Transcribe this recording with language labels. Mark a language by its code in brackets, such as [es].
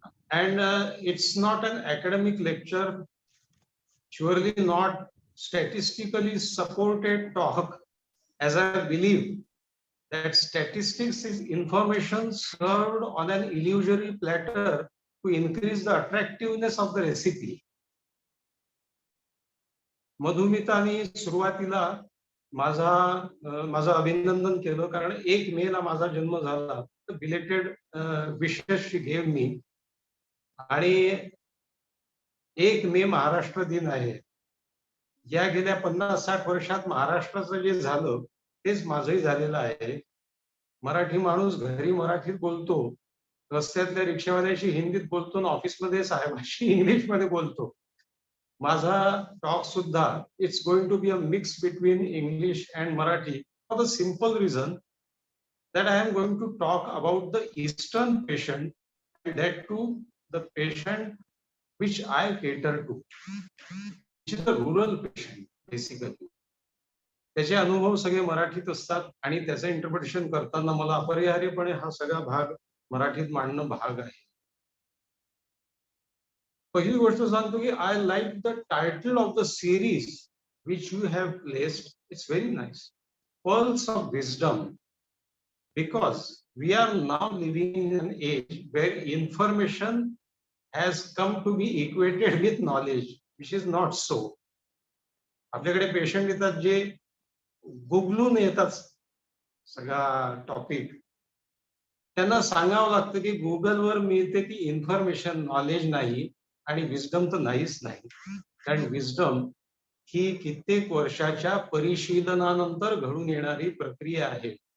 [en] And it's not an academic lecture, surely not statistically supported talk, as I believe that statistics is information served on an illusory platter to increase the attractiveness of the recipe. [mr] मधुमितानी सुरुवातीला माझं अभिनंदन केलं, कारण 1 मे ला माझा जन्म झाला. [en] Belated wishes give me. आणि [mr] 1 मे महाराष्ट्र दिन आहे. या गेल्या 50-60 वर्षात महाराष्ट्राचं जे झालं तेच माझंही झालेलं आहे. मराठी माणूस घरी मराठीत बोलतो, रस्त्यातल्या रिक्षावाल्याशी हिंदीत बोलतो आणि ऑफिसमध्ये साहेबांशी इंग्लिशमध्ये बोलतो. माझा टॉक सुद्धा [en] It's going to be a mix between English and Marathi for the simple reason that I am going to talk about the Eastern patient, and that too the patient which I cater to, which is the rural patient basically. [mr] त्याचे अनुभव सगळे मराठीत असतात आणि त्याचं interpretation करताना मला अपरिहार्यपणे हा सगळा भाग मराठीत मांडणं भाग आहे. पहिली गोष्ट सांगतो की [en] I like the title of the series which you have placed. It's very nice, pearls of wisdom. Because we are now living in an age where information has come to be equated with knowledge, which is not so. [mr] आपल्याकडे patient येतात जे गुगलून येतात सगळा topic, त्यांना सांगावं लागतं की गुगलवर मिळते ती इन्फॉर्मेशन नॉलेज नाही आणि विजडम तर नाहीच नाही. कारण विजडम ही कित्येक वर्षाच्या परिशीलनानंतर घडून येणारी प्रक्रिया आहे.